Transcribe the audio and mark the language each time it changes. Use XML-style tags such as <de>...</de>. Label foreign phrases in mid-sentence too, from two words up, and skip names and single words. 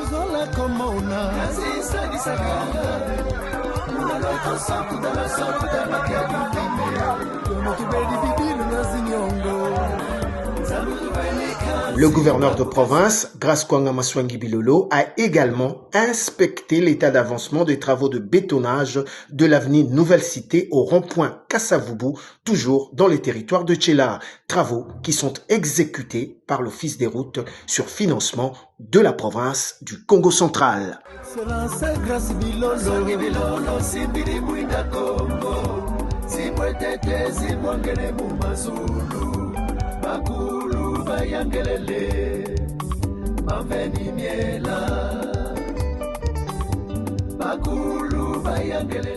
<fr>Le gouverneur de province, Grace Kwanga Maswangi Bilolo, a également inspecté l'état d'avancement des travaux de bétonnage de l'avenue Nouvelle Cité au rond-point Kassavubu, toujours dans les territoires de Tchela. Travaux qui sont exécutés par l'Office des routes sur financement de la province du Congo central.</fr> <kg>Bayangelele, maveni miela, bakulu bayangelele.</kg>